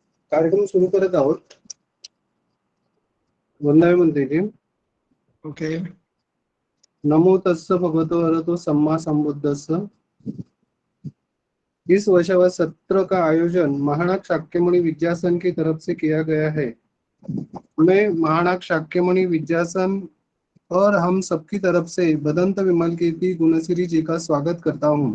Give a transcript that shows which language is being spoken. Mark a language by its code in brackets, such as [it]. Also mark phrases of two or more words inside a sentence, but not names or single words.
[mr] कार्यक्रम सुरू करत आहोत. वंदे म्हणते ओके. [pi] नमो तस्स भगवतो अरहतो सम्मा संबुद्धस्स. [hi] इस वर्षावर सत्र का आयोजन महानाग शाक्यमणि विद्यासन की तरफ से किया गया है. मैं महानाग शाक्यमणि विद्यासन और हम सबकी तरफ से बदंत विमल कीर्ति गुणश्री जी का स्वागत करता हूँ.